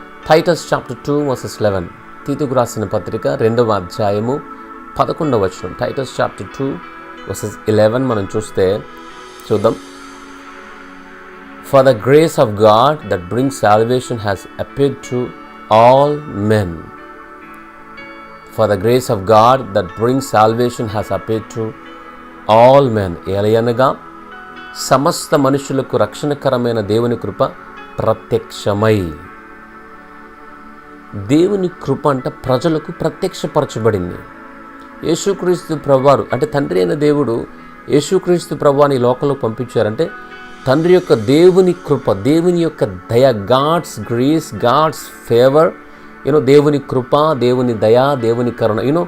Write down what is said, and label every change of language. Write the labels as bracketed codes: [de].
[te] Titus chapter 2:11 తీతుకు రాసిన పత్రిక 2వ అధ్యాయము 11వ వచనం. టైటస్ చాప్టర్ 2:11 మనం చూద్దాం. [en] For the grace of God that brings salvation has appeared to all men. For the grace of God that brings salvation has appeared to all men. [te] ఏలయనగా సమస్త మనుషులకు రక్షణకరమైన దేవుని కృప ప్రత్యక్షమై. దేవుని కృప అంటే ప్రజలకు ప్రత్యక్షపరచబడింది. యేసుక్రీస్తు ప్రభువారు అంటే తండ్రి అయిన దేవుడు యేసుక్రీస్తు ప్రభువాని లోకంలో పంపించారంటే తండ్రి యొక్క దేవుని కృప, దేవుని యొక్క దయ, [en] God's grace, God's favour, [te] దేవుని కృప, దేవుని దయ, దేవుని కరుణ.